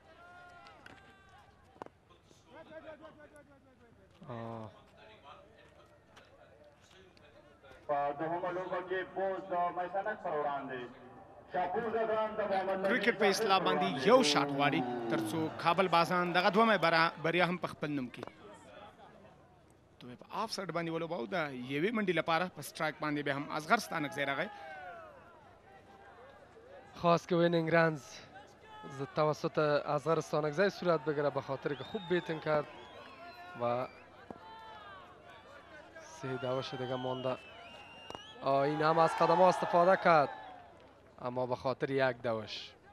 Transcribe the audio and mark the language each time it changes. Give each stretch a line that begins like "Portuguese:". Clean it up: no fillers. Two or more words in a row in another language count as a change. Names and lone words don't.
Pashto: کرکټ په اصطلاح باندې یو شاټ غواړي ترڅو کابل بازان دغه دومره بریا هم په خپل نوم کړي. تو په آف سایډ باندې ولوباو د یوې منډې لپاره په سټرایک باندې به هم اصغر ستانکزی راغی.
Persian: خواست که
English: winning runs
Persian: توسط اصغر ستانکزی صورت بگیره به خاطر که خوب بیتینگ کرد و 3 دوش دیگه مانده. این هم از قدم ها استفاده کرد اما به خاطر 1 دوش.